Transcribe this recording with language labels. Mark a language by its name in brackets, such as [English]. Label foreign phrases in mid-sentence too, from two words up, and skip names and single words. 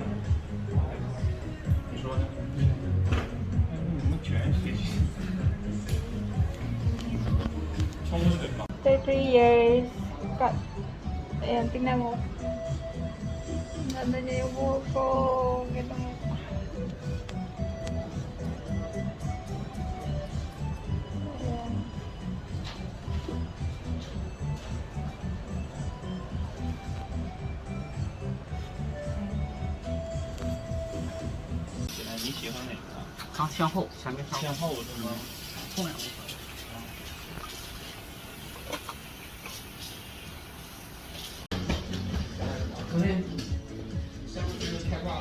[English] After 3 years, cut. [Filipino] Ayan, tingnan mo. Ganda niya yung buhok ko. Ganda mo. Ayan. [Chinese] 你喜欢哪个？向后，前面向后是吗？后面。昨天相机开挂了。